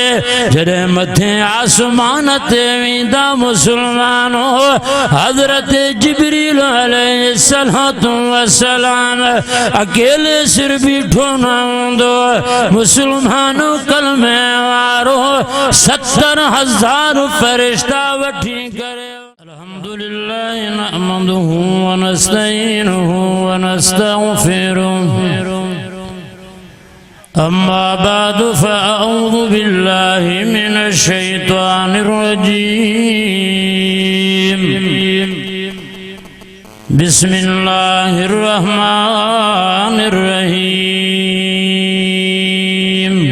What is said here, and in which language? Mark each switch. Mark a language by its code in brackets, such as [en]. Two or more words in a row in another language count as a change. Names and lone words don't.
[sd] जॾहिं मथे आसमान ते वेंदा मुसलमानो, हज़रत जिब्रील [ar] عليه الصلاة والسلام [sd] अकेले सिर बीठो न हूंदो, मुसलमानो कलमे वारो 70,000 फरिश्ता वठी करे। [ar] الحمد لله نحمده ونستعينه ونستغفره أما بعد فأعوذ بالله من الشيطان الرجيم بسم الله الرحمن الرحيم.